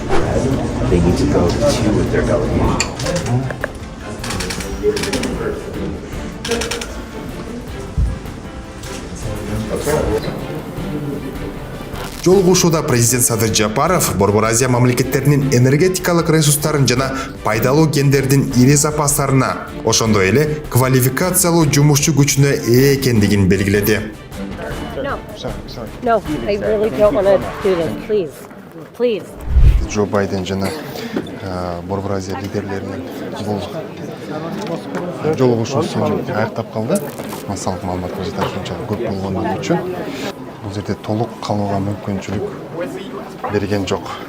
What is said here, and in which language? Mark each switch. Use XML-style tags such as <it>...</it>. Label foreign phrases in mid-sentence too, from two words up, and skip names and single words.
<ky>Жолугушууда президент Садыр Жапаров Борбор Азия мамлекеттеринин энергетикалык ресурстарын жана пайдалуу кендердин ири запастарына, ошондой эле квалификациялуу жумушчу күчүнө ээ экендигин белгиледи.</ky> <en>No, I really don't want to do this. Please, please.</en> <ky>Джо Байден жана Борбор Азия лидерлеринин бул жолугушуусу аяктап калды. Массалык маалыматка жетер ушунчалык көп болгондугу үчүн бул жерде толук калууга мүмкүнчүлүк берген жок.</ky>